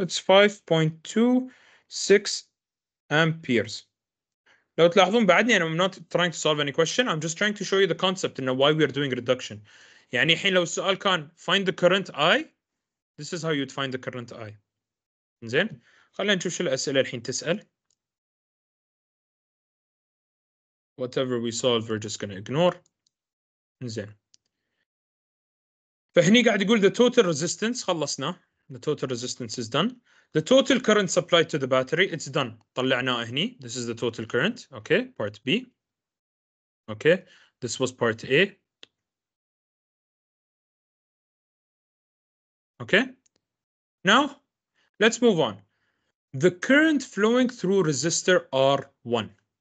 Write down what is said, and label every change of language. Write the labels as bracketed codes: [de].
[en] It's 5.26 amperes. [ar] لو تلاحظون بعدني [en] I'm not trying to solve any question. I'm just trying to show you the concept and why we are doing reduction. [ar] يعني الحين لو السؤال كان [en] find the current I, this is how you'd find the current I. [ar] زين. خلينا نشوف شو الأسئلة الحين تسأل. [en] Whatever we solve, we're just going to ignore. [ar] زين. فهني قاعد يقول [en] the total resistance [ar] خلصنا. [en] The total resistance is done. The total current supplied to the battery, it's done. [ar] طلعناه هني. [en] This is the total current. Okay, part B. Okay, this was part A. Okay, now let's move on. The current flowing through resistor R1.